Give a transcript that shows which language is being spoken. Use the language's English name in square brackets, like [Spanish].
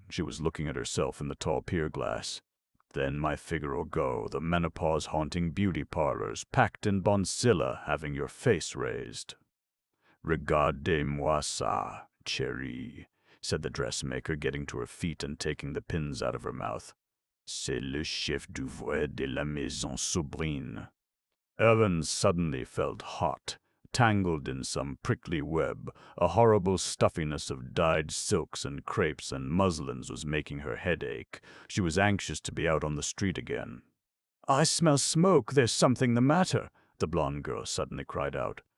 [English] She was looking at herself in the tall pier glass. Then my figure'll go, the menopause-haunting beauty parlors, packed in Bonsilla, having your face raised. [French] "Regardez-moi ça, chérie," [English] said the dressmaker, getting to her feet and taking the pins out of her mouth. [French] "C'est le chef d'oeuvre de la maison Soubryne." [English] Ellen suddenly felt hot, tangled in some prickly web. A horrible stuffiness of dyed silks and crepes and muslins was making her head ache. She was anxious to be out on the street again. "I smell smoke. There's something the matter," the blonde girl suddenly cried out.